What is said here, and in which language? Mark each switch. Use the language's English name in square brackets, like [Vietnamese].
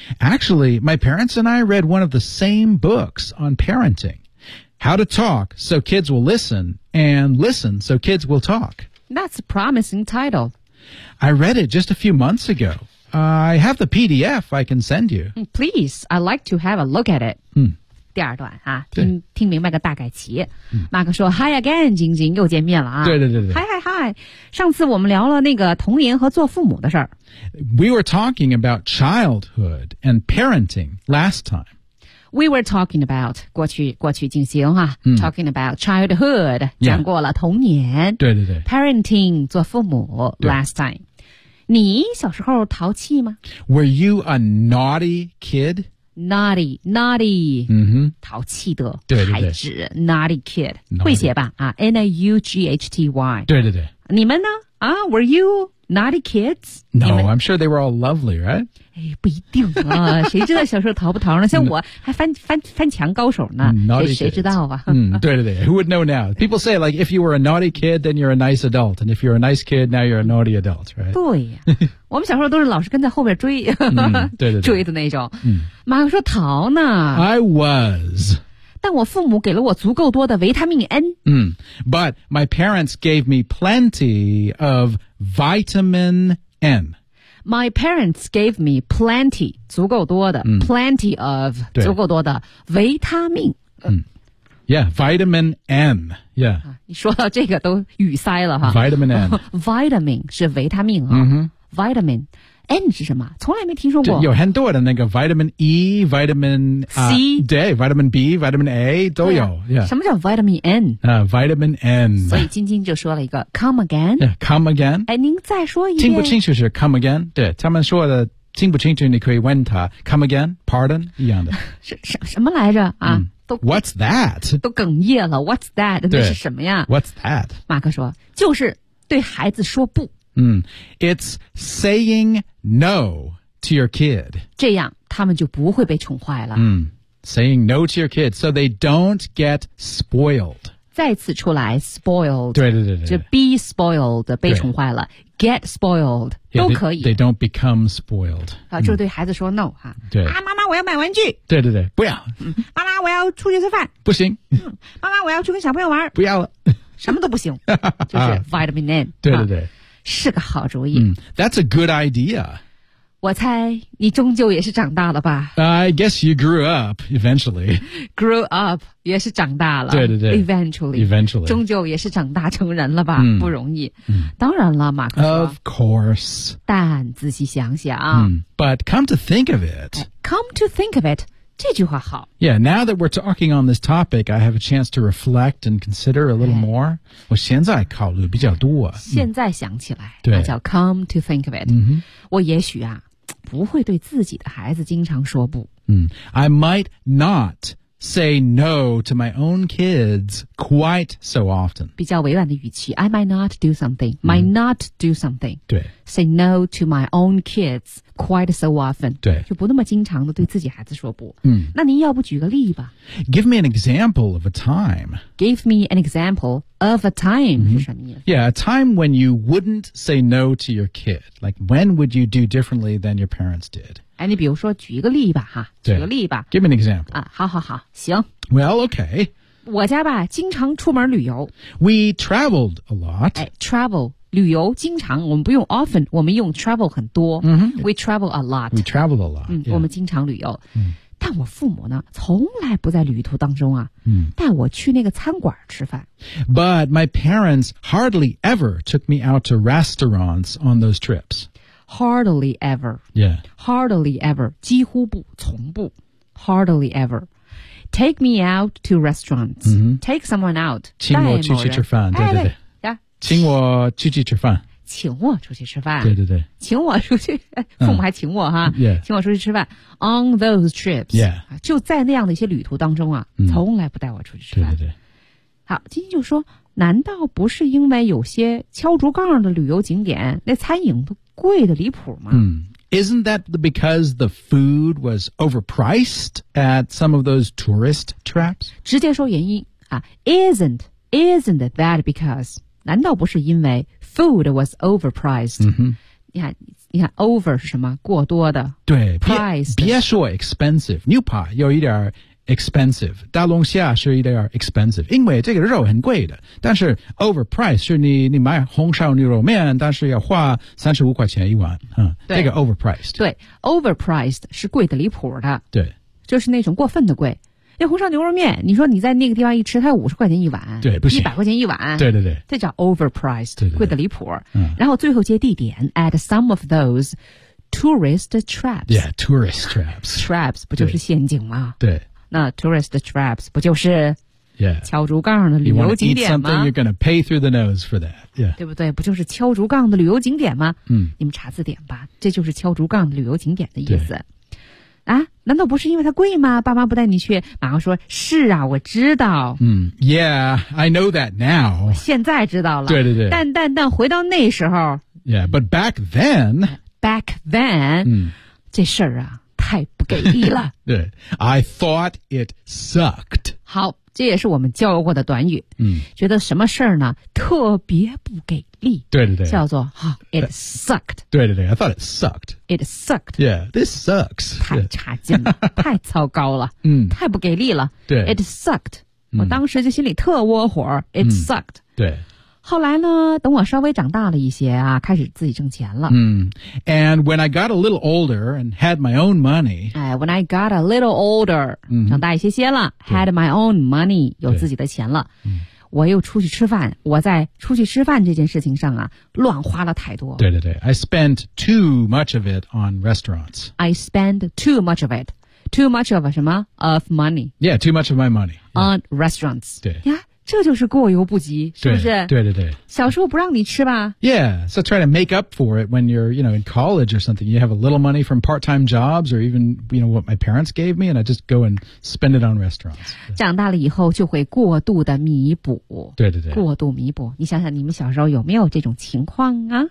[English] Actually, my parents and I read one of the same books on parenting. How to talk so kids will listen and listen so kids will talk. That's a promising title. I read it just a few months ago. I have the PDF I can send you. Please, I'd like to have a look at it.、嗯、 [Chinese] 第二段、啊、听明白个大概齐。 Mark、嗯、说 [English] Hi again, [Chinese] 晶晶又见面了、啊。对对对对。 [English] Hi, hi, hi. [Chinese] 上次我们聊了那个童年和做父母的事儿。 [English] We were talking about childhood and parenting last time. We were talking about, [Chinese] 过去进行、啊嗯、 [English] talking about childhood, [Chinese] 讲过了童年。对对对。 [English] Parenting, [Chinese] 做父母 [English] last time. [Chinese] 你小时候淘气吗 [English] ？Were you a naughty kid? Naughty, naughty. 嗯哼， [Chinese] 淘气的孩子对对对 [English] ，naughty kid， naughty. [Chinese] 会写吧？啊 ，N-A-U-G-H-T-Y。对对对。你们呢？啊 [English] ，Were you naughty kids? No, I'm sure they were all lovely, right? [Chinese] 哎，不一定啊，谁知道小时候淘不淘呢？像我还翻墙高手呢，谁知道啊？对对对 [English] ，Who would know now? People say like if you were a naughty kid, then you're a nice adult, and if you're a nice kid, now you're a naughty adult, right? [Chinese] 对呀，我们小时候都是老是跟在后边追，对对，追的那种。马克说淘呢 [English] ，I was. [Chinese] 但我父母给了我足够多的维他命 N。 [English] But my parents gave me plenty of vitamin N. My parents gave me plenty, [Chinese] 足够多的、 [English] plenty of, [Chinese] 足够多的维他命。 [English] Yeah, vitamin N. Yeah.、 [Chinese] 你说到这个都语塞了哈。 [English] Vitamin N. [Chinese] vitamin 是维他命啊。Vitamin. N 是什么？从来没听说过。有很多的那个 vitamin E, vitamin [English] C,、对 ，vitamin B, vitamin A [Chinese] 都有。 [English] Yeah. [Chinese] 什么叫 vitamin N？ [English] Vitamin N。 [Chinese] 所以晶晶就说了一个 [English] come again。 Yeah, come again。 [Chinese] 哎，您再说一遍。听不清楚是 [English] come again？ [Chinese] 对，他们说的听不清楚，你可以问他 come again， pardon 一样的。什么来着啊？ [English] What's that？ [Chinese] 都哽咽了。 [English] What's that？ [Chinese] 那是什么呀 [English] ？What's that？ [Chinese] 马克说，就是对孩子说不。 [English] It's saying no to your kid. [Chinese] 这样他们就不会被宠坏了。 [English] Saying no to your kid, so they don't get spoiled. [Chinese] 再次出来 spoiled. 对对对对。就 [English] be spoiled, [Chinese] 被宠坏了。 [English] Get spoiled, [Chinese] 都可以。 [English] They don't become spoiled. [Chinese] 就对孩子说 no, 哈。对。啊，妈妈我要买玩具。对对对，不要。妈妈我要出去吃饭。不行。妈妈我要去跟小朋友玩。不要了。什么都不行。就是 vitamin N. 对对对。是个好主意。 [English] That's a good idea. [Chinese] 我猜你终究也是长大了吧。 [English] I guess you grew up eventually. Grew up [Chinese] 也是长大了。对对对。 [English] Eventually. [Chinese] 终究也是长大成人了吧。不容易。当然了马克说。 [English] Of course. [Chinese] 但仔细想想。 [English] But come to think of it. Come to think of it. [Chinese] 这句话好。 [English] Yeah, now that we're talking on this topic, I have a chance to reflect and consider a little more. [Chinese] 我现在考虑比较多。现在想起来，对，那叫 [English] come to think of it. [Chinese] 我也许啊，不会对自己的孩子经常说不。 [English] I might not say no to my own kids quite so often. [Chinese] 比较委婉的语气 [English] ，I might not do something. Might not do something. [Chinese] 对 [English] ，say no to my own kids. Quite so often. [Chinese] 对。就不那么经常的对自己孩子说不。那您要不举个例吧。 [English] Give me an example of a time. Give me an example of a time. [Chinese] 是什么意思？ [English] Yeah, a time when you wouldn't say no to your kid. Like, when would you do differently than your parents did? [Chinese] 哎，你比如说举一个例吧，哈。对。举个例吧。 [English] Give me an example. [Chinese] 好好好，行。 [English] Well, okay. [Chinese] 我家吧，经常出门旅游。 [English] We traveled a lot. [Chinese] 哎 ,travel. 旅游经常，我们不用 often， 我们用 travel 很多。 [English] We travel a lot. We travel a lot. [Chinese] 我们经常旅游。但我父母呢，从来不在旅途当中啊。带我去那个餐馆吃饭。 [English] But my parents hardly ever took me out to restaurants on those trips. Hardly ever. Yeah. Hardly ever， [Chinese] 几乎不，从不。Hardly ever。 [English] Take me out to restaurants.、Take someone out. [Chinese] 请我去吃饭。对对对。请我出去吃饭。请我出去吃饭。对对对。请我出去，父母还请我哈。 [English] Yeah. [Chinese] 请我出去吃饭。 [English] On those trips. Yeah. [Chinese] 就在那样的一些旅途当中啊，从来不带我出去吃饭。对对对。好，今天就说，难道不是因为有些敲竹杠的旅游景点，那餐饮都贵得离谱吗？ [English] Isn't that because the food was overpriced at some of those tourist traps? [Chinese] 直接说原因啊。 [English] Isn't that because... [Chinese] 难道不是因为 [English] food was overpriced?、 [Chinese] 你看 over 是什么过多的对 [English] priced [Chinese] 别说 expensive, 牛排有一点 expensive, 大龙虾是一点 expensive, 因为这个肉很贵的但是 overpriced 是你买红烧牛肉面但是要花35块钱一碗、这个 overpriced, 对 overpriced 是贵的离谱的对就是那种过分的贵这红烧牛肉面你说你在那个地方一吃它有50块钱一碗对不行 100块钱一碗对对对这叫 overpriced 对对对贵得离谱、嗯、然后最后接地点 [English] at some of those tourist traps yeah tourist traps [Chinese] traps 不就是陷阱吗对, 对那 tourist traps 不就是 [English] yeah [Chinese] 敲竹杠的旅游景点吗 [English] you wanna eat something you're gonna pay through the nose for that yeah [Chinese] 对不对不就是敲竹杠的旅游景点吗嗯你们查字典吧这就是敲竹杠的旅游景点的意思啊难道不是因为它贵吗爸妈不带你去马上说是啊我知道。 [English] Yeah, I know that now. [Chinese] 现在知道了。对对对。但回到那时候。 [English] Yeah, but back then, [Chinese] 这事儿啊太不给力了。 [English] 对 ，I thought it sucked. [Chinese] 好，这也是我们教过的短语。觉得什么事儿呢特别不给力。对对对，叫做哈 ， [English] it sucked. 对对对 ，I thought it sucked. It sucked. Yeah, this sucks. [Chinese] 太差劲了，太糟糕了，太不给力了。对， [English] it sucked. [Chinese] 我当时就心里特窝火 ，it sucked. 对。后来呢等我稍微长大了一些啊开始自己挣钱了。 [English] And when I got a little older and had my own money. When I got a little older, [Chinese] 长大一些些了 [English] ,had my own money, [Chinese] 有自己的钱了。我又出去吃饭我在出去吃饭这件事情上啊乱花了太多。 [English] 对对对 ,I spent too much of it on restaurants. I spent too much of it. Too much of [Chinese] 什么 [English] ?of money. Yeah, too much of my money. On restaurants. [Chinese] 对。 [English] Yeah? [Chinese] 这就是过犹不及是不是对对对。小时候不让你吃吧 [English] Yeah, so try to make up for it when you're, you know, in college or something. You have a little money from part-time jobs or even, you know, what my parents gave me and I just go and spend it on restaurants. [Chinese] 长大了以后就会过度的弥补。对对对。过度弥补。你想想你们小时候有没有这种情况啊